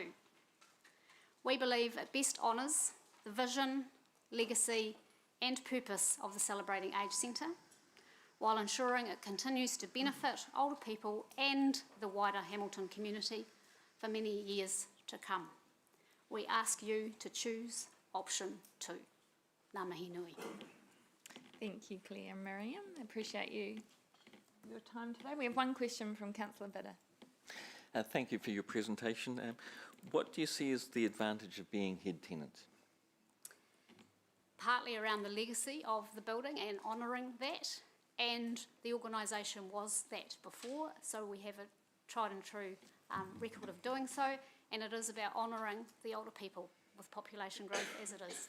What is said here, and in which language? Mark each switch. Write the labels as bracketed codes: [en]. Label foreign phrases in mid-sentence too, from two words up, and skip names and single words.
[en] We believe it best honours the vision, legacy and purpose of the Celebrating Age Centre, while ensuring it continues to benefit older people and the wider Hamilton community for many years to come. We ask you to choose option 2. [mi] Ngā mihi nui. [en] Thank you, Claire and Miriam. I appreciate your time today. We have one question from Councillor Bidder. Thank you for your presentation. What do you see as the advantage of being head tenant? Partly around the legacy of the building and honouring that, and the organisation was that before, so we have a tried and true record of doing so, and it is about honouring the older people with population growth as it is.